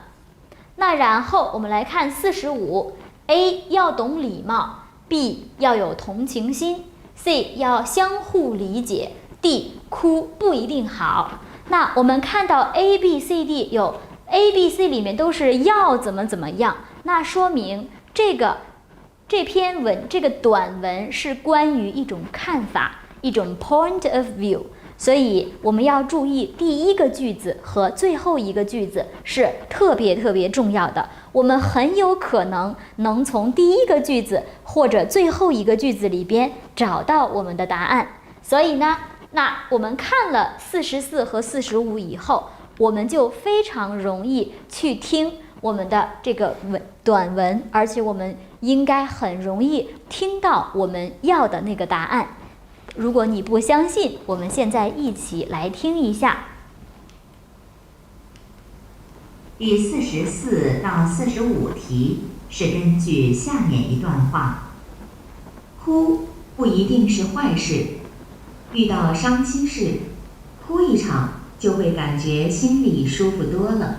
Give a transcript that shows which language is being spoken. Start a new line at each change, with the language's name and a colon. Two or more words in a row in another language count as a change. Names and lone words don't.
Chinese: 那然後我們來看45， A 要懂禮貌， B 要有同情心， C 要相互理解，D 哭不一定好。那我們看到 A、B、C、D 有 A、B、C 裡面都是要怎么樣，那說明這个短文是關於一種看法，一種
English: point of view。
Chinese: 所以我們要注意第一個句子和最後一個句子是特別重要的。我們很有可能能從第一個句子或者最後一個句子裡邊找到我們的答案。所以呢，那我們看了44和45以後，我們就非常容易去听我們的這個短文，而且我們應該很容易聽到我們要的那個答案。如果你不相信，我們現在一起來聽一下。第44到45題是根據下面一段話：哭不一定是壞事，遇到傷心事，哭一場就會感覺心裡舒服多了。